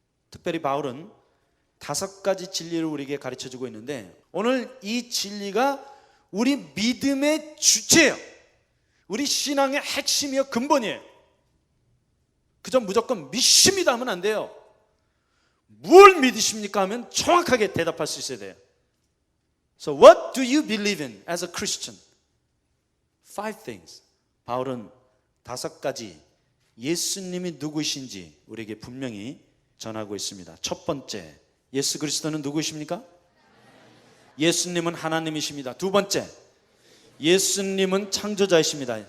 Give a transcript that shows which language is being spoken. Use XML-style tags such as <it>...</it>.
<ko>특별히 바울은 5가지 진리를 우리에게 가르쳐주고 있는데, 오늘 이 진리가 우리 믿음의 주체예요. 우리 신앙의 핵심이요, 근본이에요. 그저 무조건 믿습니다 하면 안 돼요. 뭘 믿으십니까 하면 정확하게 대답할 수 있어야 돼요.</ko> <en>So what do you believe in as a Christian? 5 things.</en> <ko>바울은 5가지 예수님이 누구이신지 우리에게 분명히 전하고 있습니다. 첫 번째, 예수 그리스도는 누구이십니까? 예수님은 하나님이십니다. 두 번째, 예수님은 창조자이십니다.</ko>